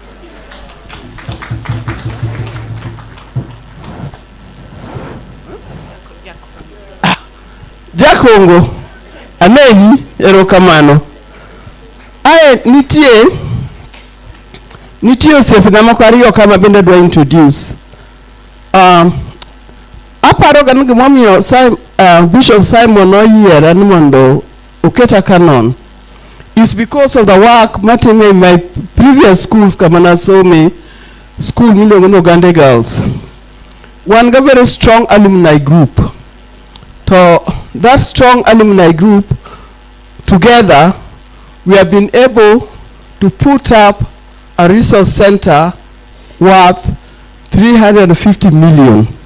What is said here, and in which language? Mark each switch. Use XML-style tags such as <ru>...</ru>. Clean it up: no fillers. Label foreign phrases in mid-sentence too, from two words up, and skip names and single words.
<luo>Jakongo aneni erokamano. Nitie osiepna moko ariyo kama bende dwa introduce. Aparo gan gimomiyo Bishop Simon oyiera ni mondo oketa</luo> <en>canon is because of the work</en> <luo>matime</luo> <en>in my previous schools</en> <luo>kama nasome school miluongo ni Ogande Girls.</luo> <en>One got very strong alumni group. So that strong alumni group together we have been able to put up a resource center worth 350 million.</en>